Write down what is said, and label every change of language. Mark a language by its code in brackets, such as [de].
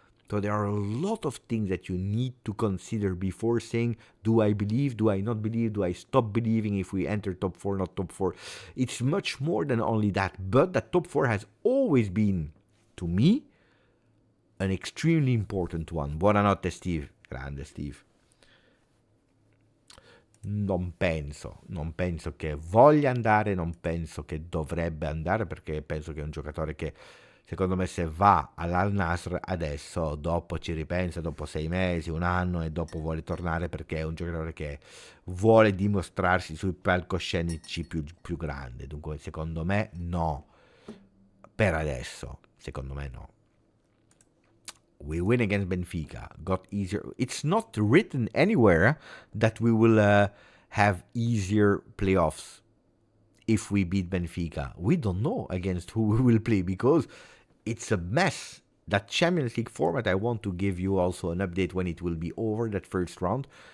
[en] So there are a lot of things that you need to consider before saying, do I believe, do I not believe, do I stop believing if we enter top 4, not top 4. It's much more than only that, but that top 4 has always been, to me, an extremely important one. [it] Buonanotte, Steve. Grande, Steve. Non penso che voglia andare, non penso che dovrebbe andare, perché penso che è un giocatore che Secondo me se va all'Al Nassr adesso, dopo ci ripensa, dopo 6 mesi, un anno, e dopo vuole tornare perché è un giocatore che vuole dimostrarsi sui palcoscenici più grandi. Dunque secondo me no, per adesso, secondo me no. [en] We win against Benfica, got easier. It's not written anywhere that we will have easier playoffs if we beat Benfica. We don't know against who we will play because it's a mess. That Champions League format, I want to give you also an update when it will be over, that first round.